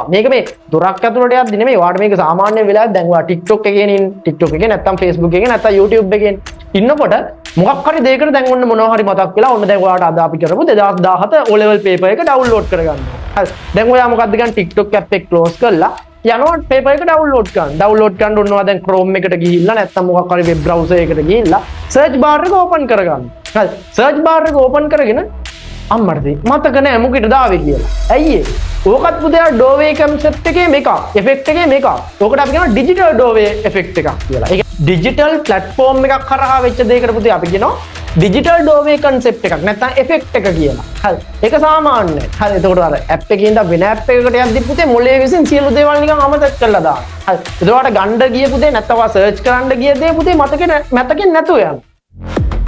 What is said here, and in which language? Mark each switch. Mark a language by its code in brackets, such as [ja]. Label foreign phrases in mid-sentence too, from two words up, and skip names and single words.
[si] මේක මේ දොරක් ඇතුළට යද්දි නෙමෙයි ඔයාලට මේක සාමාන්‍ය වෙලාවෙත් දැන් ඔයා TikTok එකේ නැත්නම් Facebook එකේ නැත්නම් YouTube එකේ ඉන්නකොට මොකක් හරි දෙයකට දැන් ඔන්න මොනවා හරි මතක් වෙලා ඔන්න දැන් ඔයාලට අද අපි කරමු 2017 [en] O level paper [si] එක download කරගන්න හරි දැන් ඔයා මොකද්ද ගන්න TikTok app එක close කරලා යනවා paper එක download කරන්න ඕනවා දැන් Chrome එකට ගිහිල්ලා නැත්නම් මොකක් හරි [en] web browser [si] එකකට ගිහිල්ලා [en] search bar [si] එක open කරගන්න. හරි [en] search bar [si] එක open කරගෙන අම්මට මතක නෑ මොකටද ආවේ කියලා. ඇයි ඒ? ඕකත් පුතේ [en] doorway concept [si] එකේ මේක effect එකේ මේක. ඕකට අපි කියනවා [en] digital doorway effect [si] එකක් කියලා. ඒක [en] digital platform [si] එකක් කරහා වෙච්ච දෙයකට පුතේ අපි කියනවා [en] digital doorway concept [si] එකක් නැත්නම් effect එක කියලා. හරි. ඒක සාමාන්‍යයි. හරි. එතකොට අර app එකේ ඉඳන් වෙන app එකකට යද්දි පුතේ මොලේ විසින් සියලු දේවල් නිකන් අමතක කරලා දාන්න. හරි. එතකොට ගණ්ඩ ගිය පුතේ නැත්නම් search කරන්න ගිය දේ පුතේ මතකේ නැතුව යනවා.